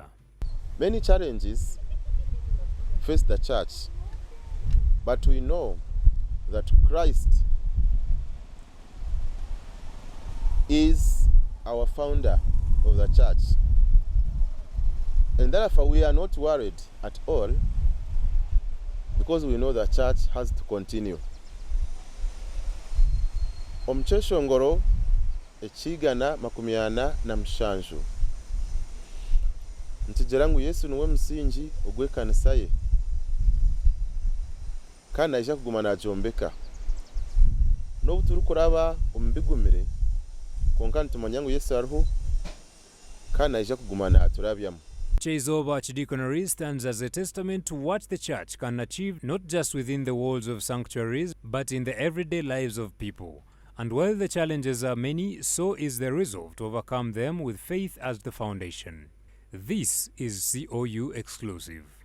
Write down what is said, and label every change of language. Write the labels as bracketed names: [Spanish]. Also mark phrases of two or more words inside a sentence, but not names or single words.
[English] Many challenges face the church, but we know that Christ is our founder of the church. And therefore we are not worried at all, because we know the church has to continue. [Nyankole] Omcheshongoro echigana makumiana na mshanju. Ntijera ngu Yesu niwe musingi ogw'ekkanisa ye, kandi aija kuguma naagyombeka. N'obu turikuraba omu bigumire, konka nitumanya ngu Yesu ariho kandi aija kuguma naaturabyamu. [English] Kyeizooba Archdeaconry stands as a testament to what the church can achieve not just within the walls of sanctuaries, but in the everyday lives of people. And while the challenges are many, so is the resolve to overcome them with faith as the foundation. This is COU Exclusive.